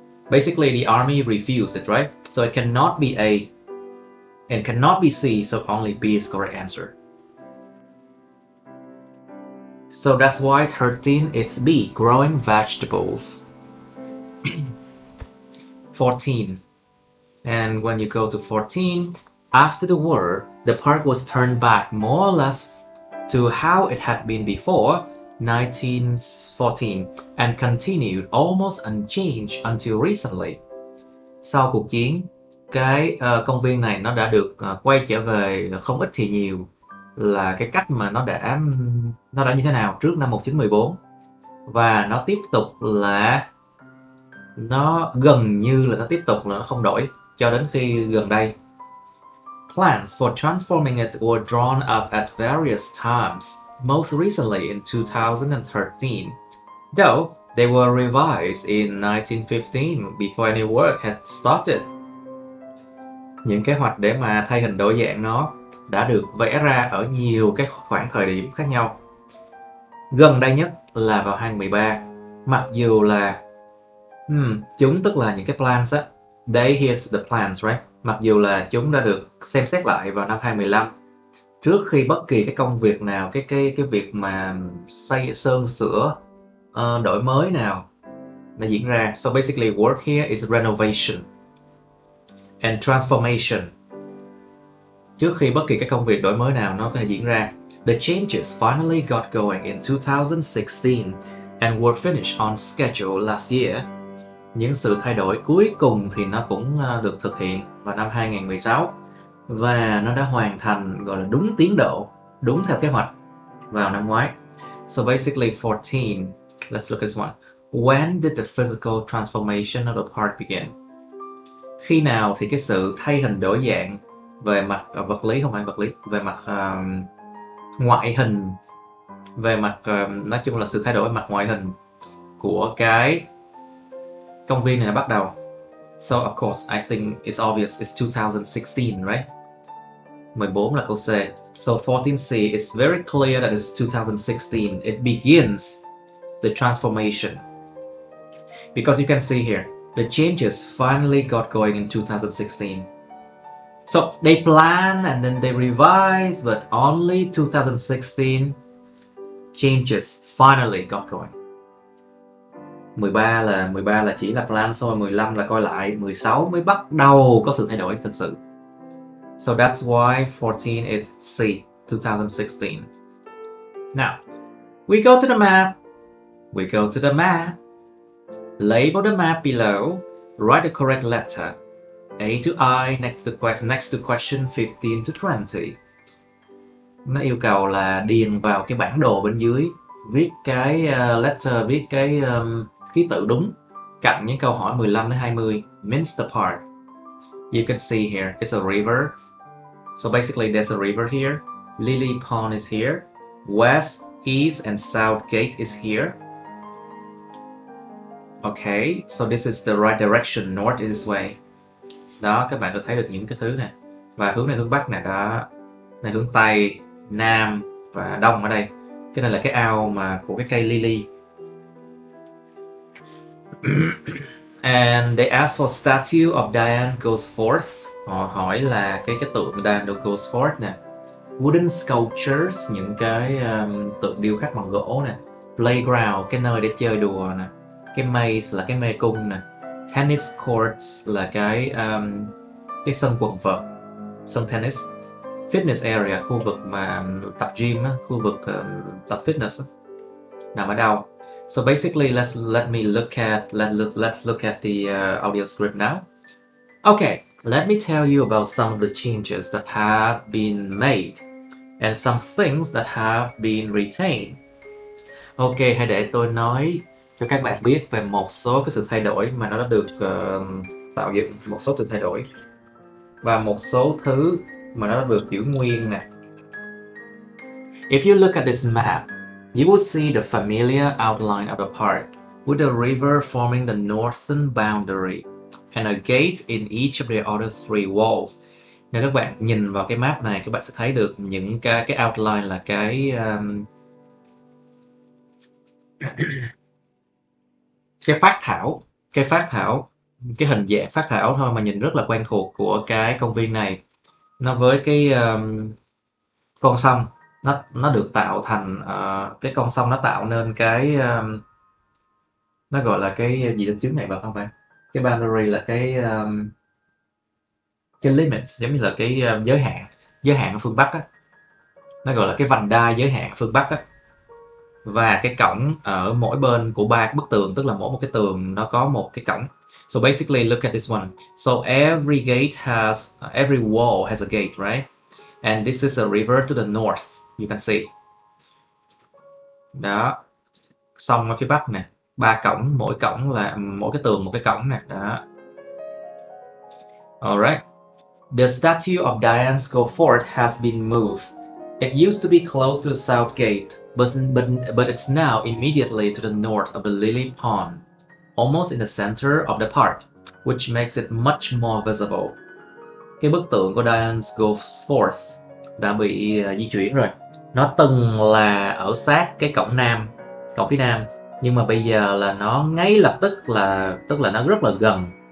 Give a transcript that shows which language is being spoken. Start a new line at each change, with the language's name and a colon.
English: Basically, the army refused it, right? So it cannot be A and cannot be C, so only B is correct answer. So that's why 13, it's B, growing vegetables. 14. And when you go to 14, after the war, the park was turned back more or less to how it had been before 1914 and continued almost unchanged until recently.
Vietnamese: Sau cuộc chiến, cái công viên này nó đã được quay trở về không ít thì nhiều là cái cách mà nó đã như thế nào trước năm 1914, và nó tiếp tục là nó gần như là nó tiếp tục là nó không đổi cho đến khi gần đây.
English: Plans for transforming it were drawn up at various times, most recently in 2013, though they were revised in 1915 before any work had started.
Vietnamese: Những kế hoạch để mà thay hình đổi dạng nó đã được vẽ ra ở nhiều cái khoảng thời điểm khác nhau. Gần đây nhất là vào 2013, mặc dù là chúng tức là những cái plans á,
English: here's the plans, right?
Vietnamese: Mặc dù là chúng đã được xem xét lại vào năm 2015, trước khi bất kỳ cái công việc nào, cái việc mà sơn sửa, đổi mới nào nó diễn ra.
English: So basically work here is renovation and transformation.
Vietnamese: Trước khi bất kỳ cái công việc đổi mới nào nó có thể diễn ra.
English: The changes finally got going in 2016 and were finished on schedule last year.
Vietnamese: Những sự thay đổi cuối cùng thì nó cũng được thực hiện vào năm 2016 và nó đã hoàn thành gọi là đúng tiến độ, đúng theo kế hoạch vào năm ngoái.
English: So basically 14, let's look at this one. When did the physical transformation of the park begin?
Vietnamese: Khi nào thì cái sự thay hình đổi dạng về mặt vật lý, không phải vật lý, về mặt ngoại hình, về mặt nói chung là sự thay đổi về mặt ngoại hình của cái công viên này nó bắt đầu.
English: So of course, I think it's obvious it's 2016, right? 14
Vietnamese: là câu C.
English: So 14C, it's very clear that it's 2016. It begins the transformation. Because you can see here, The changes finally got going in 2016. So they plan and then they revise, but only 2016 changes finally got going.
Vietnamese: 13 là chỉ là plan thôi, 15 là coi lại, 16 mới bắt đầu có sự thay đổi thực sự.
English: So that's why 14 is C, 2016. Now, we go to the map. We go to the map. Label the map below. Write the correct letter. A to I next to question 15 to 20.
Vietnamese: Nó yêu cầu là điền vào cái bản đồ bên dưới, viết cái letter, viết cái ký tự đúng cạnh những câu hỏi 15 đến 20.
English: Minster Park. You can see here, it's a river. So basically there's a river here. Lily Pond is here. West, East and South Gate is here. Okay, so this is the right direction. North is this way.
Vietnamese: Đó, các bạn có thấy được những cái thứ này. Và hướng này hướng Bắc nè, đó. Này hướng Tây, Nam và Đông ở đây. Cái này là cái ao mà của cái cây lily.
English: And they ask for statue of Diane goes forth.
Vietnamese: Họ hỏi là cái tượng Diane goes forth nè. Wooden sculptures, những cái tượng điêu khắc bằng gỗ nè. Playground, cái nơi để chơi đùa nè. Cái maze là cái mê cung nè. Tennis courts là cái sân quần vợt, sân tennis. Fitness area, khu vực mà tập gym á, khu vực tập fitness á, nằm ở đâu?
English: So basically, let's look at the audio script now. Okay, let me tell you about some of the changes that have been made and some things that have been retained.
Vietnamese: Ok, hãy để tôi nói cho các bạn biết về một số cái sự thay đổi mà nó đã được tạo dựng, một số sự thay đổi và một số thứ mà nó đã được giữ nguyên nè.
English: If you look at this map, you will see the familiar outline of the park with the river forming the northern boundary and a gate in each of the other three walls.
Vietnamese: Nếu các bạn nhìn vào cái map này, các bạn sẽ thấy được những cái outline là cái phát thảo, cái hình dạng phát thảo thôi mà nhìn rất là quen thuộc của cái công viên này. Nó với cái con sông, nó được tạo thành cái con sông nó tạo nên cái nó gọi là cái gì lên trước này, không phải cái boundary là cái limits, giống như là cái giới hạn ở phương Bắc á, nó gọi là cái vành đai giới hạn ở phương Bắc á. Và cái cổng ở mỗi bên của ba cái bức tường, tức là mỗi một cái tường nó có một cái cổng.
English: So basically look at this one. So every wall has a gate, right? And this is a river to the north, you can see.
Vietnamese: Đó, sông ở phía Bắc nè, ba cổng, mỗi cái tường một cái cổng nè, đó.
English: Alright. The statue of Diane Scofford has been moved. It used to be close to the south gate, but it's now immediately to the north of the Lily Pond, almost in the center of the park, which makes it much more visible.
Vietnamese: Cái bức tượng của Diane Scofford đã bị di chuyển rồi. Nó từng là ở sát cái cổng phía nam, nhưng mà bây giờ là nó ngay lập tức là nó rất là gần.